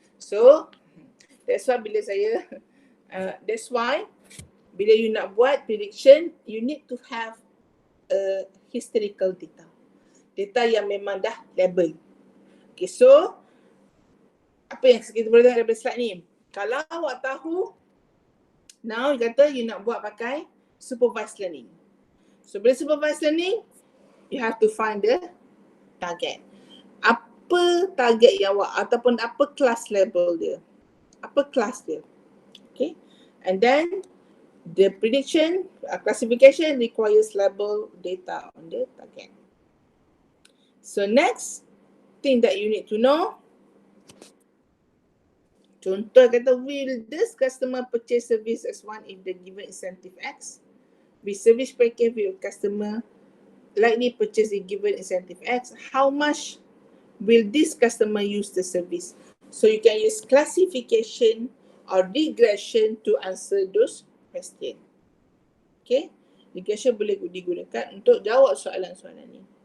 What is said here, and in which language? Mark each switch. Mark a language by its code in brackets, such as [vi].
[en] So that's why [ms] bila saya [en] that's why bila you [ms] nak buat [en] prediction, you need to have a historical data. [ms] Data yang memang dah label. Okay, so apa yang kita boleh tengok daripada slide ni? Kalau awak tahu, [en] now you [ms] kata you nak buat pakai supervised learning. [en] So bila supervised learning, you have to find the target. [ms] Apa target yang awak ataupun apa class level dia? Apa class dia? Okay. [en] And then the prediction, classification requires label data on the target. So next thing that you need to know, [ms] contoh kata, [en] will this customer purchase service S1 if the given incentive X? With service package will customer likely purchase the given incentive X? How much will this customer use the service? So you can use classification or regression to answer those questions. [ms] Okay, regression boleh digunakan untuk jawab soalan-soalan ni.